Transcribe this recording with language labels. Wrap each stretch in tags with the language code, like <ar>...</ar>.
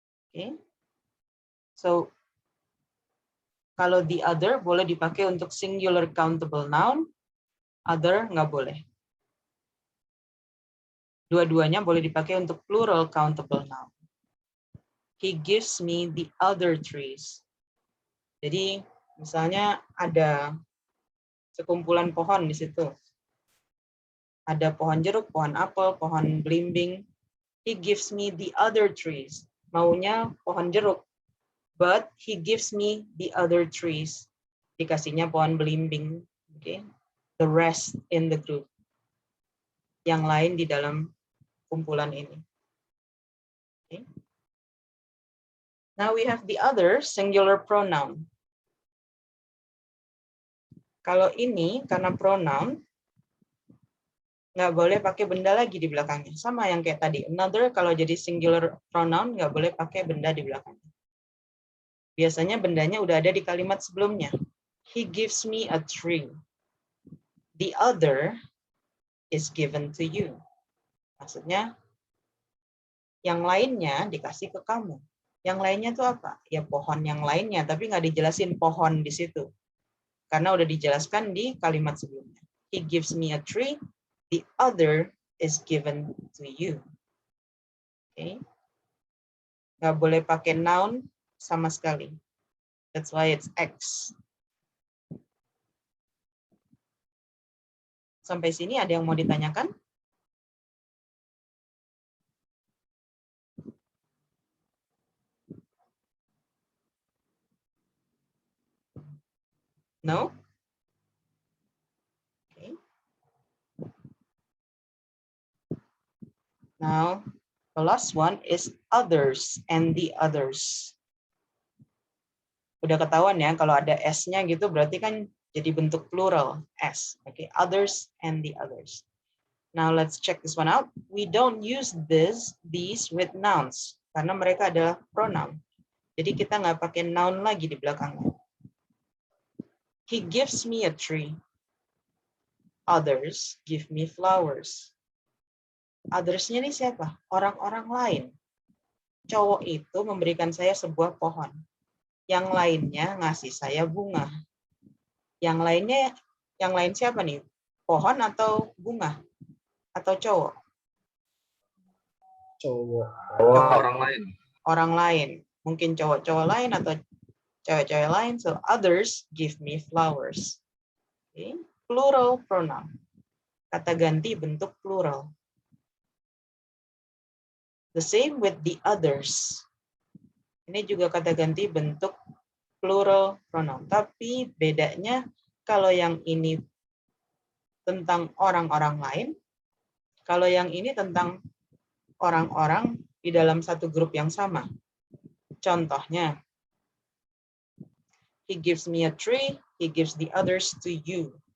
<id>Okay. So, kalau the other boleh dipakai untuk singular countable noun, other nggak boleh. Dua-duanya boleh dipakai untuk plural countable noun.</id> <en>He gives me the other trees.</en> <id>Jadi, misalnya ada sekumpulan pohon di situ. Ada pohon jeruk, pohon apel, pohon belimbing.</id> <en>He gives me the other trees.</en> <id>Maunya pohon jeruk.</id> <en>But he gives me the other trees.</en> <id>Dikasihnya pohon belimbing.</id> <en>Okay. The rest in the group.</en> <id>Yang lain di dalam kumpulan ini.</id> <en>Okay. Now we have the other singular pronoun.</en> <id>Kalau ini karena pronoun, nggak boleh pakai benda lagi di belakangnya. Sama yang kayak tadi. Another kalau jadi singular pronoun nggak boleh pakai benda di belakangnya. Biasanya bendanya udah ada di kalimat sebelumnya.</id> <en>He gives me a tree. The other is given to you.</en> <id>Maksudnya yang lainnya dikasih ke kamu. Yang lainnya itu apa? Ya pohon yang lainnya, tapi nggak dijelasin pohon di situ. Karena udah dijelaskan di kalimat sebelumnya.</id> <en>He gives me a tree. The other is given to you.</en> <id>Okay. Nggak boleh pakai noun sama sekali.</id> <en>That's why it's X.</en> <id>Sampai sini ada yang mau ditanyakan?</id> <en>No? Okay. Now, the last one is others and the others.</en> <id>Udah ketahuan ya, kalau ada S-nya gitu berarti kan jadi bentuk plural, S.</id> <en>Okay, others and the others. Now let's check this one out. We don't use these with nouns,</en> <id>karena mereka adalah pronoun. Jadi kita nggak pakai noun lagi di belakangnya.</id> <en>He gives me a tree. Others give me flowers.</en> <id>Others-nya ini siapa? Orang-orang lain. Cowok itu memberikan saya sebuah pohon. Yang lainnya ngasih saya bunga. Yang lain siapa nih? Pohon atau bunga? Atau cowok? Cowok. Orang lain. Orang lain. Mungkin cowok-cowok lain atau cewek-cewek lain.</id> <en>So others give me flowers. Okay.</en> <id>Plural pronoun. Kata ganti bentuk plural.</id> <en>The same with the others.</en> <id>Ini juga kata ganti bentuk plural pronoun. Tapi bedanya kalau yang ini tentang orang-orang lain, kalau yang ini tentang orang-orang di dalam satu grup yang sama.</id> <en>Contohnya, he gives me a tree, he gives the others to you.</en>